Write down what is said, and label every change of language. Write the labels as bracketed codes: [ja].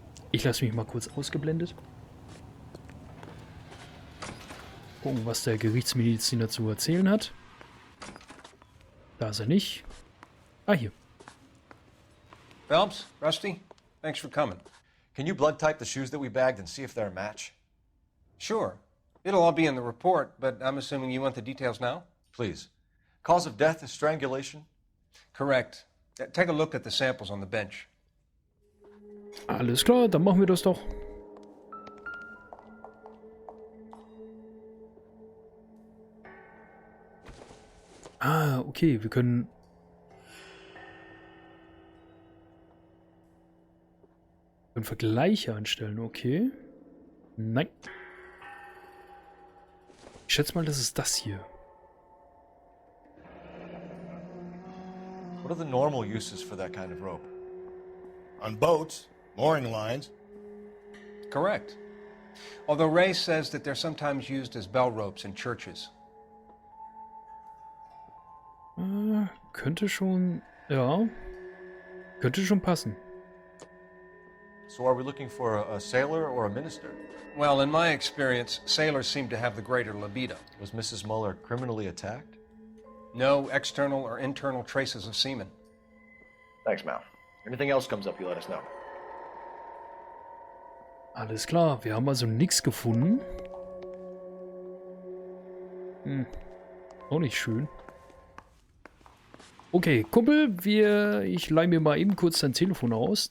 [de] Ich lasse mich mal kurz ausgeblendet. Gucken, was der Gerichtsmediziner zu erzählen hat. Da ist er nicht. Ah, hier. [en] Phelps, Rusty, thanks for coming. Can you blood type the shoes that we bagged and see if they're a match? Sure. It'll all be in the report, but I'm assuming you want the details now? Please. Cause of death is strangulation? Correct. Take a look at the samples on the bench. [de] Alles klar, dann machen wir das doch. Ah, okay, wir können... Vergleiche anstellen, okay. Nein. Ich schätze mal, das ist das hier. [en] What are the normal uses for that kind of rope? On boats, mooring lines. Correct. Although Ray says that they're sometimes used as bell ropes in churches. [de] Könnte schon... Ja. Könnte schon passen. [en] So are we looking for a sailor or a minister? Well, in my experience, sailors seem to have the greater libido. Was Mrs. Muller criminally attacked? No external or internal traces of semen. Thanks, Mal. Anything else comes up, you let us know. [de] Alles klar, wir haben also nichts gefunden. Auch nicht schön. Okay, Kumpel, ich leih mir mal eben kurz dein Telefon aus.